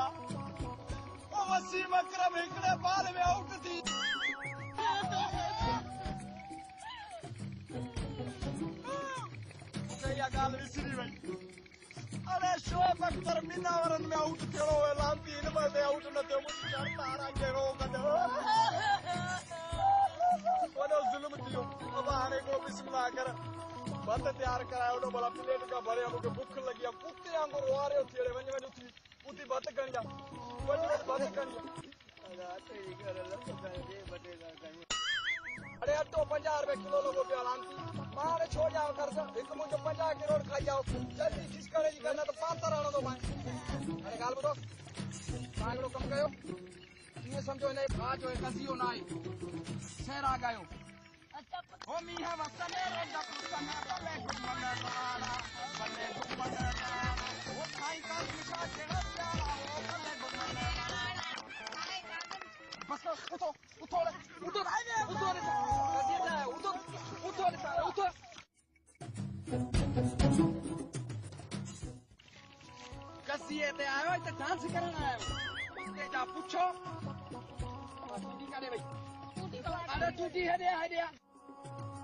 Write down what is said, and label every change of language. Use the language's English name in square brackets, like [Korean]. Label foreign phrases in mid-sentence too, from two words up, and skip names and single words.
[Sindhi] ओ वसीम अकरम हिकिड़े बाल में आउट थी। गाल विसरी वई। अरे शोभ अख्तर मीनावरन में आउट थियो, लांती इन में आउट न थियो। मुंहिंजी जान तारा के रो कढो वॾो ज़ुल्म थियो। अब हाणे को बिस्मिल्लाह कर, भत तयार करायो ओॾो भला प्लेट का भरे। मूंखे बुख लगी आहे, कुते वांगुरु रोआरियो थी। अड़े वञ वञ उथी उथी भत खणी जा, वञ भत खणी जा। अरे अटो 50 रुपए किलो लॻो पियो लांती। मां हाणे छो ॾियां कर, हिकु मुंहिंजो 50 करोड़ खाई जाओ। जल्दी खिसकणे जी करना त पातर हणंदो मां। हाणे ॻाल्हि ॿुधो, तव्हां हिकिड़ो कमु कयो, कीअं सम्झो हिन भाउ जो कज़ियो न आहे, सहरा ॻायो। हो मींहं वसने रे जपसने भले घुमण वारा, भले घुमण वारा, हो साईं का दिशा कहिड़ा प्यारा, हो भले घुमण वारा। बस उठो उठो उठो उठो उठो। कसीए ते आयो त डांस करण आयो। तेजा पुछो टूटी काॾे वई? अरे टूटी हेॾे हेॾे